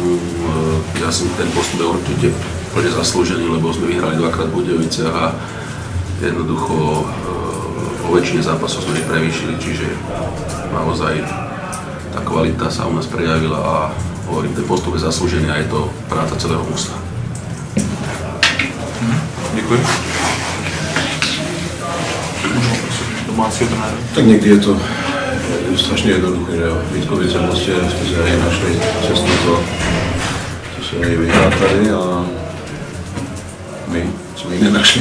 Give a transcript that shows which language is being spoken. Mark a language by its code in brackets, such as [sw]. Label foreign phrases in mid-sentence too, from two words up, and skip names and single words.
[sk] Ja si ten postup je určite plne zaslúžený, lebo sme vyhrali dvakrát v Budejoviciach a jednoducho vo väčšine zápasov sme ich prevýšili, čiže naozaj tá kvalita sa u nás prejavila a hovorím, ten postup je zaslúžený a je to práca celého mužstva. [cs] Děkuji. Domácího trenéra. Tak někdy je to strašně jednoduché, že jo. Vítkovice prostě jsme našli cestu to, co se dají vyhrát tady a my jsme ji nenašli.